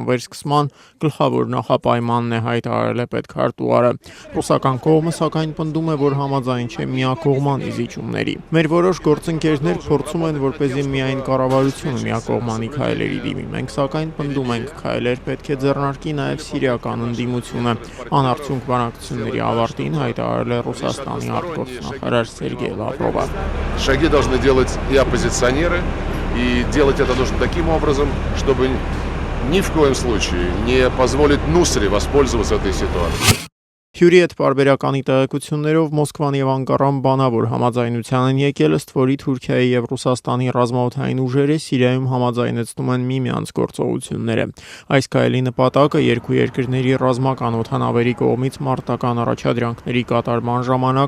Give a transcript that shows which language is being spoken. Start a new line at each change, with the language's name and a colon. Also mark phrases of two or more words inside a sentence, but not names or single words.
Armenian: վերսկսման գլխավոր նախապայմանն է, հայտարարել է պետքարտուղարը։ Ռուսական կողմը սակայն պնդում է, որ համաձայն չէ միակողմանի զիջումների։ Մեր որոշ գործընկերներ փորձում են, որպեսզի միայն կառավարությունը միակողմանի քայլերի դիմի։ Մենք սակայն պնդում ենք, քայլեր պետք է ձեռնարկի նաև սիրիական ընդդիմությունը։ Անարդյունք բանակցությունների ավարտին հայտարարել է Ռուսաստանի արտգործնախարար Սերգեյ Լավրովը։
Russian: Шаги должны делать и оппозиционеры, и делать это нужно таким образом, чтобы ни в коем случае не позволить Нусре воспользоваться этой ситуацией.
Armenian: Հյուրի հետ պարբերականի տեղեկություններով Մոսկվան եւ Անկարան բանավոր համաձայնության են եկել, ըստ որի Թուրքիայի եւ Ռուսաստանի ռազմաօդային ուժերը Սիրիայում համաձայնեցնում են միմյանց գործողությունները։ Այս քայլի նպատակը երկու երկրների ռազմական օդանավերի կողմից մարտական առաջադրանքների կատարման ժամանակ